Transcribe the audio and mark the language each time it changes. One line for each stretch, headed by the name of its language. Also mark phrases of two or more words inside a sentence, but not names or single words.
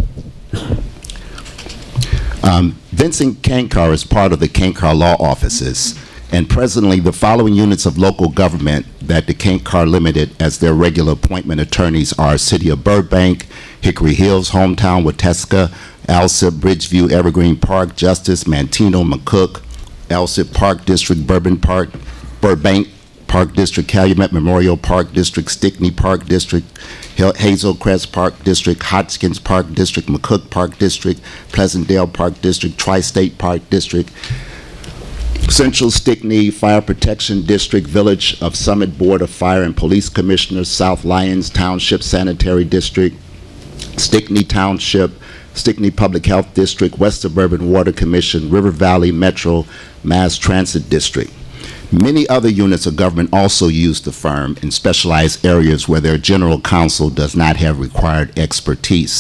English: Vincent Kankar is part of the Kankar Law Offices, and presently the following units of local government that the Kankar Limited as their regular appointment attorneys are City of Burbank, Hickory Hills, Hometown, Wauteska, Alsip, Bridgeview, Evergreen Park, Justice, Manteno, McCook, Alsip Park District, Burbank Park District, Calumet Memorial Park District, Stickney Park District, Hazelcrest Park District, Hodgkins Park District, McCook Park District, Pleasantdale Park District, Tri-State Park District, Central Stickney Fire Protection District, Village of Summit Board of Fire and Police Commissioners, South Lyons Township Sanitary District, Stickney Township, Stickney Public Health District, West Suburban Water Commission, River Valley Metro Mass Transit District. Many other units of government also use the firm in specialized areas where their general counsel does not have required expertise.